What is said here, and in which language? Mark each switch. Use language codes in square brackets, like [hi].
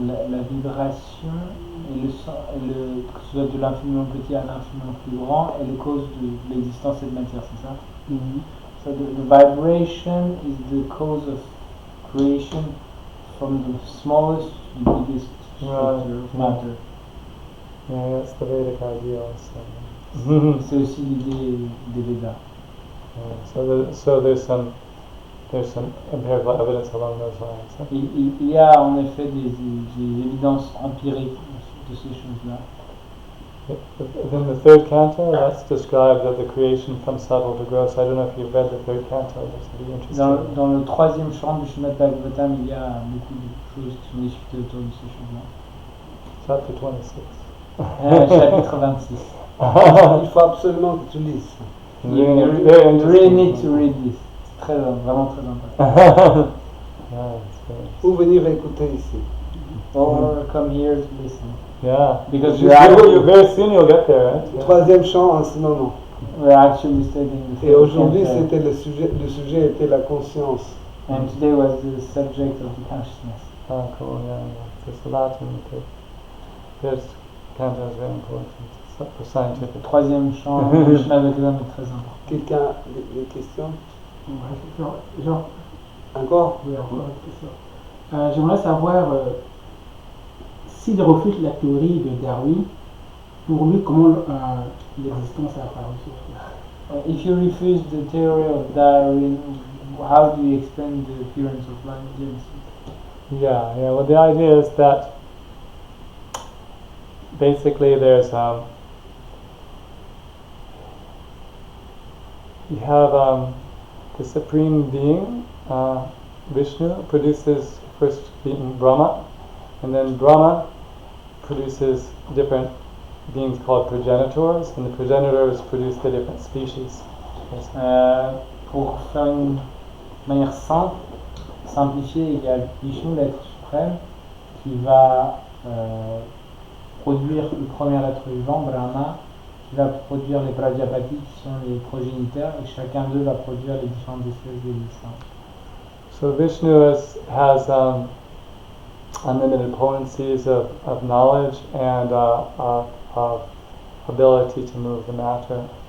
[fr] La vibration et le son, que ce soit de l'infiniment petit à l'infiniment plus grand est la cause de l'existence de cette matière, c'est ça? [en] So the vibration is the cause of creation from the smallest to the biggest structure of matter. Yeah, that's the Vedic idea also. [fr] C'est aussi l'idée des Védas. [en] So there's some empirical evidence along those lines. Huh? [fr] Il y a en effet des évidences empiriques de ces choses-là. [en] In the third canto, that's described of the creation from subtle to gross. I don't know if you've read the third canto. This would be interesting. [fr] Dans le troisième chant du Srimad Bhagavatam, il y a beaucoup de choses qui sont discutées autour de ces choses-là. [en] Chapter 26. [fr] Chapitre 26. Il faut absolument que tu lises. [en] You really need to read this. [fr] C'est vraiment très important. Ou venir écouter ici. [en] Or come here to listen. Yeah, Because very soon you'll get there, right? Yeah. [fr] Troisième chant en ce moment. [en] We're actually studying the [fr] Et aujourd'hui, c'était le sujet était la conscience. [en] And today was the subject of the consciousness. Oh, cool, yeah. There's a lot in the third canto is very important for scientific. [fr] Le troisième chant du Srimad Bhagavatam est très important. Quelqu'un des questions? Genre, Encore? oui, encore une question. J'aimerais savoir s'il refuse la théorie de Darwin, pour lui, comment l'existence a apparu sur Terre. [en] If you refuse the theory of Darwin, how do you explain the appearance of life in Genesis? Yeah. Well, the idea is that basically there's you have the supreme being, Vishnu, produces first being Brahma, and then Brahma produces different beings called progenitors, and the progenitors produce the different species. [fr] Pour faire une manière simple, simplifiée, il y a Vishnu, l'être suprême, qui va produire le premier être vivant, Brahma, qui va produire les Prajapati, qui sont les progéniteurs, et chacun d'eux va produire les différentes espèces d'existence. [en] So Vishnu has unlimited potencies of knowledge and of ability to move the matter.